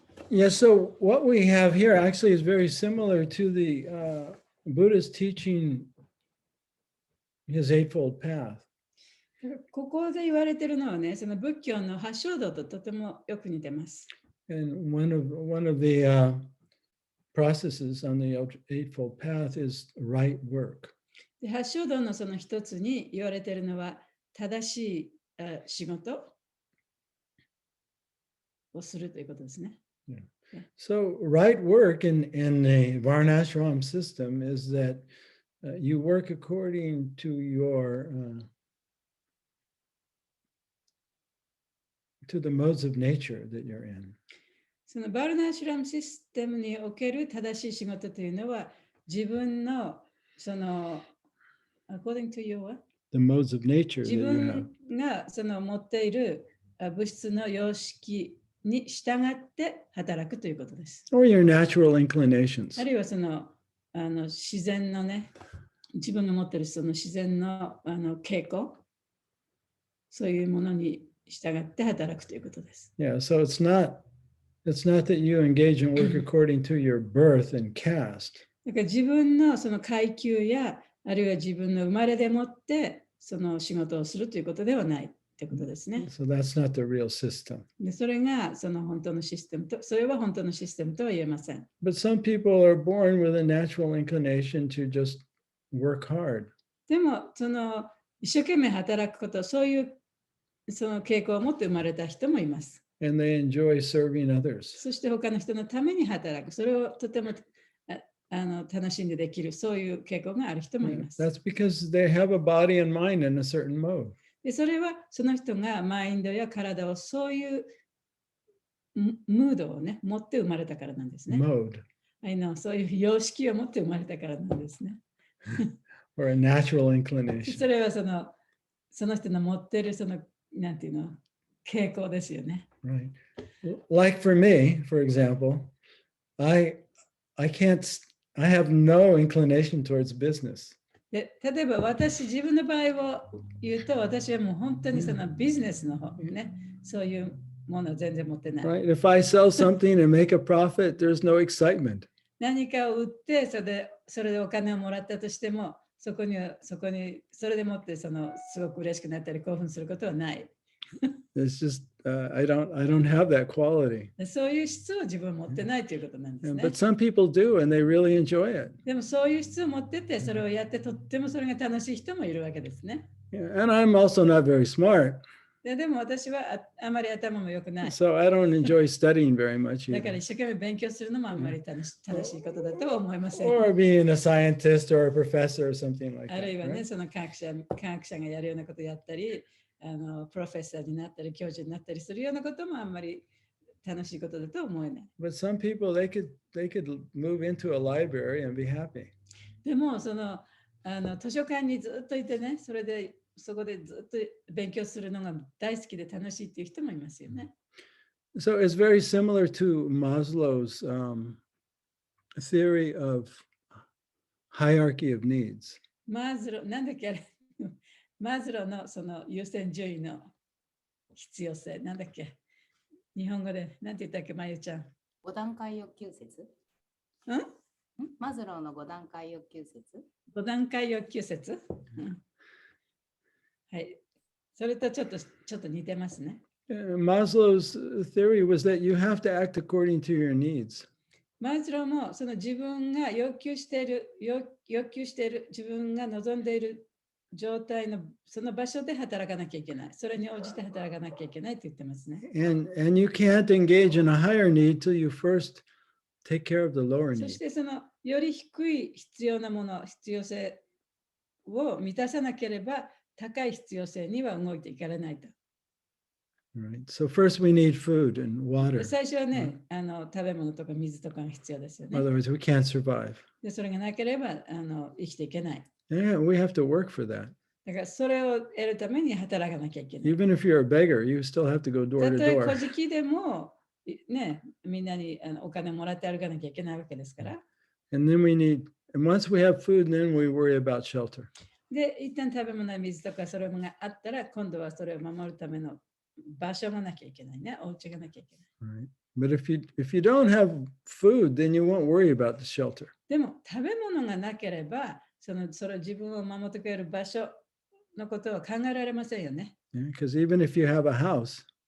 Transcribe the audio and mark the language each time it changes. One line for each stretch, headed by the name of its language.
English: Yeah, so what we have here actually is very similar to the Buddha's teaching his Eightfold Path.
Japanese: ここで言われているのはね、その仏教の八正道ととてもよく似てます。
English: And one of the processes on the Eightfold Path is right work.
Japanese: で八正道のその一つに言われているのは正しい仕事をするということですね。
English: Yeah. So right work in the Varnashram system is that you work according to your to the modes of nature that you're in.
Japanese: そのバルナーシュラムシステムにおける正しい仕事というのは自分のその
English: according to your The modes of nature that
Japanese: 自
English: you have.
Japanese: 分がその持っている物質の様式に従って働くということです。
English: Or your natural inclinations.
Japanese: あるいはその自然のね、自分が持っているその自然の傾向、そういうものに従って働くということです。
English: Yeah, so it's not that you engage in work according to your birth and caste.
Japanese: だから自分のその階級やあるいは自分の生まれでもってその仕事をするということではない。ってことですね。
English: So that's not the real system.
Japanese: でそれがその本当のシステムと、それは本当のシステムとは言えません。
English: But some people are born with a natural inclination to just work hard.
Japanese: でも、その一生懸命働くこと、そういうその傾向を持って生まれた人もいます。
English: And they enjoy serving others.
Japanese: そして他の人のために働く。それをとても楽しんでできる、そういう傾向がある人もいます。
English: That's because they have a body and mind in a certain mode.
Japanese: でそれはその人がマインドや体をそういうムードをね、持って生まれたからなんですね。
English: Mode.
Japanese: そういう様式を持って生まれたからなんですね。
English: Or a natural inclination.
Japanese: それはその人の持っているその、なんていうの、傾向ですよね。
English: Right. Like for me, for example, I have no inclination towards business.
Japanese: で例えば自分の場合を言うと、私はもう本当にそのビジネスの方ね、そういうものを全然持ってない。
English: Right? If I sell something and make a profit, there's no excitement.
Japanese: 何かを売ってそれでお金をもらったとしても、それでもってすごく嬉しくなったり興奮することはない。
English: It's just I don't have that quality.
Japanese: そういう質を自分は持ってないということなんですね。
English: But some people do and they really enjoy it.
Japanese: でもそういう質を持ってて、それをやってとってもそれが楽しい人もいるわけですね。
English: Yeah, and I'm also not very smart.
Japanese: でも私はあまり頭も良くない。
English: So I don't enjoy studying very much
Japanese: だから
English: either.
Japanese: 一生懸命勉強するのもあんまり楽しいことだとは思いません。
English: Or being a scientist or a professor or something like
Japanese: あるい
English: that.
Japanese: はね、
English: Right?
Japanese: その科学者がやるようなことをやったり、プロフェッサーになったり、教授になったりするようなこともあんまり楽しいことだと思えない。
English: But some people they could move into a library and be happy.
Japanese: でも図書館にずっといてね、そこでずっと勉強するのが大好きで楽しいっていう人もいますよね。
English: So it's very similar to Maslow's theory of hierarchy of needs.
Japanese: なんだっけあれマズローのその優先順位の必要性、なんだっけ日本語で、なんて言ったっけ、まゆちゃん。 5段階欲求説マズローの5段階欲求説 5段階欲求説、はい。それとちょっと似てますね。
English: Maslow's theory was that you have to act according to your needs.
Japanese: マズローもその自分が要求している、自分が望んでいる状態のその場所で働かなきゃいけない。それに応じて働かなきゃいけないって言ってますね。
English: And you can't engage in a higher need till you first take care of the lower
Japanese: そ
English: need.
Japanese: してそのより低い必要なもの、必要性を満たさなければ高い必要性には動いていかれないと。
English: Right. So first we need food and water.
Japanese: 最初はね、食べ物とか水とかが必要ですよね。
English: Otherwise we can't survive.
Japanese: でそれがなければ生きていけない。
English: Yeah, we have to work for that.
Japanese: だからそれを得るために働かなきゃいけない。
English: Even if you're a beggar, you still have to go door
Japanese: た
English: to
Japanese: とえ
English: door.
Japanese: 小じでも、ね、みんなにお金もらって歩かなきゃいけないわけですから。
English: And once we have food, then we worry about shelter.
Japanese: で、一旦食べ物や水とかそれがあったら、今度はそれを守るための場所がなきゃいけないね。お家がなきゃいけない。
English: Right. But if you don't have food, then you won't worry about the shelter.
Japanese: でも、食べ物がなければ、それ自分を守ってくれる場所のことは考えられませんよね。
English: Because even if you have a house,